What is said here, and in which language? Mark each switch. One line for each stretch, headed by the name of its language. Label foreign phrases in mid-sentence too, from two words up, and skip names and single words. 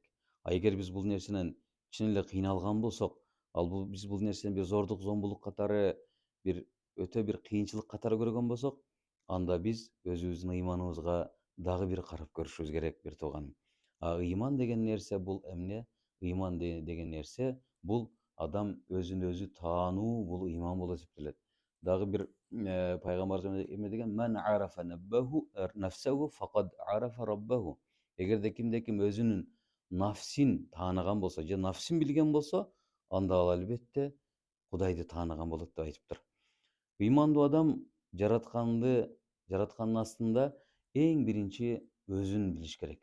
Kyrgyz: Эгер биз бул нерсенен чын эле кыйналган болсок, биз бул нерсени бир зордук, зомбулук катары, бир өтө бир кыйынчылык катары көргөн болсок, анда биз өзүбүздүн ыйманыбызга дагы бир карап көрүшүбүз керек, бир тууганым. Ыйман деген нерсе бул эмне? Ыйман деген нерсе бул адам өзүн өзү таануу, бул ыйман болуп эсептелет. Дагы бир пайгамбарыбыз эме деген:
Arabic: "من عرف نفسه فقد عرف ربه."
Kyrgyz: Эгерде кимде ким өзүнүн нафсин тааныган болсо, же нафсин билген болсо, анда ал албетте Кудайды тааныган болот деп айтыптыр. Ыймандуу адам жараткандын астында эң биринчи өзүн билиш керек.